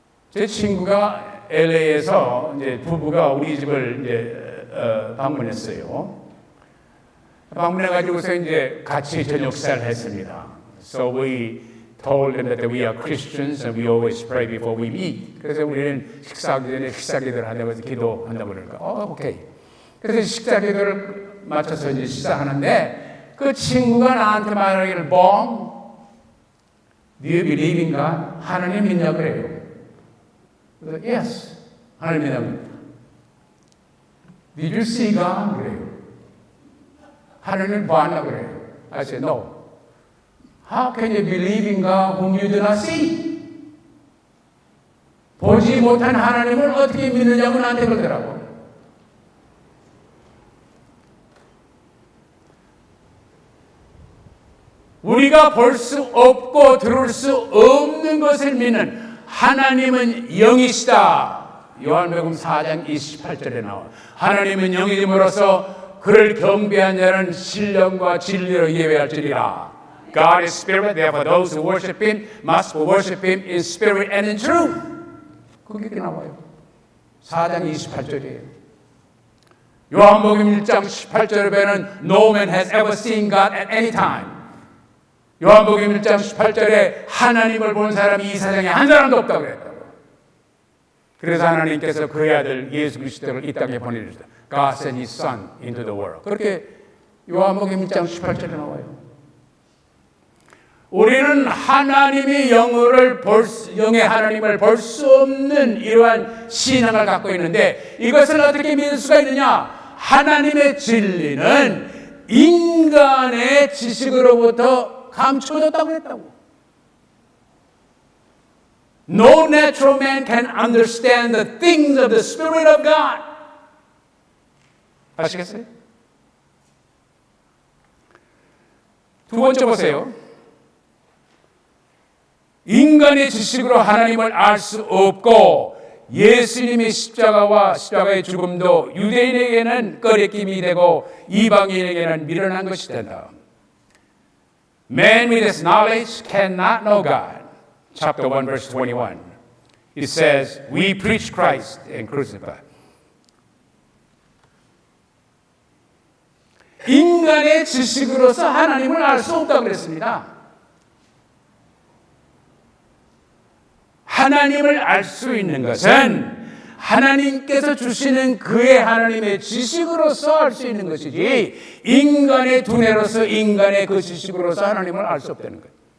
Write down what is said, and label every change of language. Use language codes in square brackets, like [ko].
[ko] 제 친구가 LA에서 이제 부부가 우리 집을 이제 방문했어요. 방문해가지고서 이제 같이 저녁 식사를 했습니다. [en] So we told them that we are Christians and we always pray before we eat. [ko] 그래서 우리는 식사하기 전에 식사 기도를 한다고 해서 기도한다고 그러니까 오케이. 그래서 식사 기도를 마쳐서 이제 식사하는데 그 친구가 나한테 말하기를 [en] do you believe in God? [ko] 하나님 믿냐 그래요. 그래서 yes, 하나님 믿습니다. [en] Did you see God? [ko] 그래요. 하나님 봤나 그래요. [en] I said no. How can you believe in God whom you do not see? [ko] 보지 못한 하나님을 어떻게 믿느냐고 나한테 그러더라고. 우리가 볼 수 없고 들을 수 없는 것을 믿는 하나님은 영이시다. 요한복음 4장 28절에 나와. 하나님은 영이므로서 그를 경배한 자는 신령과 진리로 예배할지니라. [en] God is spirit, therefore those who worship Him must worship Him in spirit and in truth. [ko] 그게 나와요. 4장 28절이에요. 요한복음 1장 18절에 보면 [en] No man has ever seen God at any time. [ko] 요한복음 1장 18절에 하나님을 본 사람이 이 세상에 한 사람도 없다고 그랬다고. 그래서 하나님께서 그의 아들 예수 그리스도를 이 땅에 보내주셨다. [en] God sent His Son into the world. [ko] 그렇게 요한복음 1장 18절에 나와요. 우리는 하나님의 영의 하나님을 볼 수 없는 이러한 신앙을 갖고 있는데 이것을 어떻게 믿을 수가 있느냐? 하나님의 진리는 인간의 지식으로부터 감춰졌다고 했다고. [en] No natural man can understand the things of the Spirit of God. [ko] 아시겠어요? 두 번째 보세요. 인간의 지식으로 하나님을 알 수 없고 예수님의 십자가의 죽음도 유대인에게는 꺼리낌이 되고 이방인에게는 미련한 것이 된다. [en] Man with his knowledge cannot know God. Chapter 1 verse 21. It says, we preach Christ and crucified. [ko] 인간의 지식으로서 하나님을 알 수 없다고 그랬습니다. 하나님을 알 수 있는 것은 하나님께서 주시는 그의 하나님의 지식으로서 알 수 있는 것이지 인간의 두뇌로서 인간의 그 지식으로서 하나님을 알 수 없다는 거예요.